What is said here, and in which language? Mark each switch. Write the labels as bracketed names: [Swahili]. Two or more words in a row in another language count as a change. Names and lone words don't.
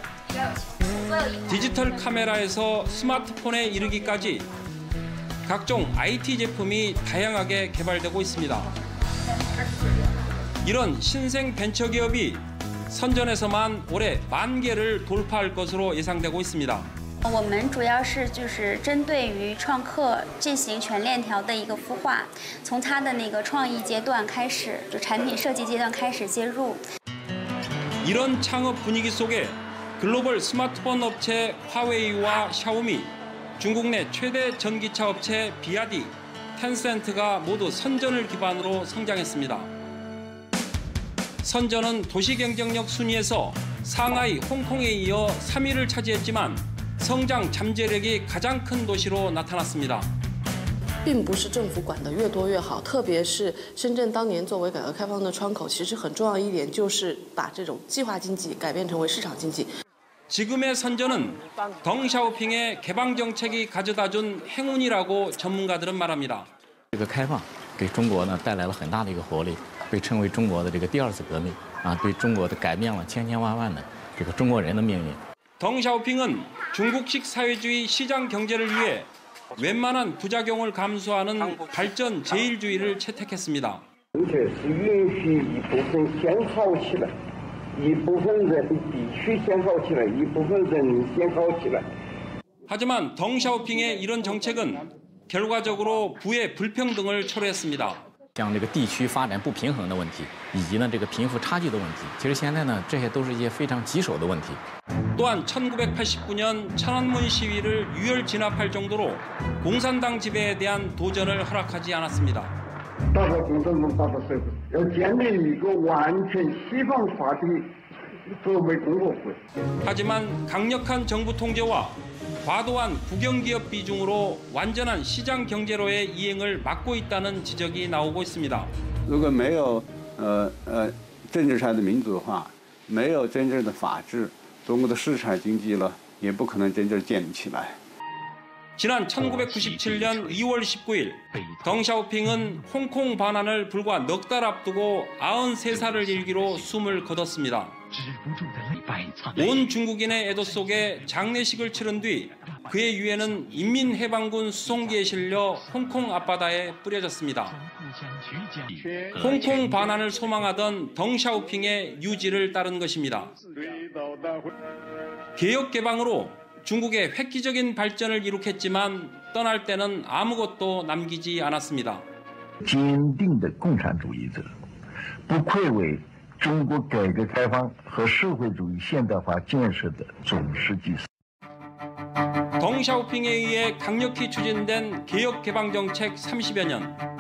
[Korean] 디지털 카메라에서 스마트폰에 이르기까지 각종 IT 제품이 다양하게 개발되고 있습니다. 이런 신생 벤처기업이 선전에서만 올해 10,000개를 돌파할 것으로 예상되고 있습니다. [Chinese] 我们主要是针对于创客进行全链条的一个孵化，从它的那个创意阶段开始，就产品设计阶段开始接入。 [Korean] 이런 창업 분위기 속에 글로벌 스마트폰 업체 화웨이와 샤오미, 중국 내 최대 전기차 업체 비아디, 텐센트가 모두 선전을 기반으로 성장했습니다. 선전은 도시 경쟁력 순위에서 상하이, 홍콩에 이어 3위를 차지했지만 성장 잠재력이 가장 큰 도시로 나타났습니다. [Chinese] 并不是政府管得越多越好，特别是深圳当年作为改革开放的窗口，其实很重要一点就是把这种计划经济改变成为市场经济。 [Korean] 지금의 선전은 덩샤오핑의 개방 정책이 가져다준 행운이라고 전문가들은 말합니다. [Chinese] 这个开放给中国呢带来了很大的一个活力，被称为中国的这个第二次革命啊，对中国的改变了千千万万的这个中国人的命运。 [Korean] 덩샤오핑은 중국식 사회주의 시장 경제를 위해 웬만한 부작용을 감수하는 발전 제일주의를 채택했습니다. 하지만 덩샤오핑의 이런 정책은 결과적으로 부의 불평등을 초래했습니다. [Chinese] 像这个地区发展不平衡的问题，以及呢这个贫富差距的问题，其实现在呢这些都是一些非常棘手的问题。 [Korean] 또한 1989년 천안문 시위를 유혈 진압할 정도로 공산당 지배에 대한 도전을 허락하지 않았습니다. [Chinese] 大国共产党大国社会要建立一个完全西方化的中美共和国。 [Korean] 하지만 강력한 정부 통제와 과도한 국영기업 비중으로 완전한 시장 경제로의 이행을 막고 있다는 지적이 나오고 있습니다. [Chinese] 如果没有政治上的民主化，没有真正的法治，中国的市场经济呢也不可能真正建立起来。 [Korean] 지난 1997년 2월 19일 덩샤오핑은 홍콩 반환을 불과 넉 달 앞두고 93살을 일기로 숨을 거뒀습니다. 온 중국인의 애도 속에 장례식을 치른 뒤 그의 유해는 인민해방군 수송기에 실려 홍콩 앞바다에 뿌려졌습니다. 홍콩 반환을 소망하던 덩샤오핑의 유지를 따른 것입니다. 개혁 개방으로 중국의 획기적인 발전을 이룩했지만 떠날 때는 아무것도 남기지 않았습니다. [Chinese] 坚定的共产主义者，不愧为中国改革开放和社会主义现代化建设的总实际。 [Korean] 덩샤오핑에 의해 강력히 추진된 개혁 개방 정책 30여 년.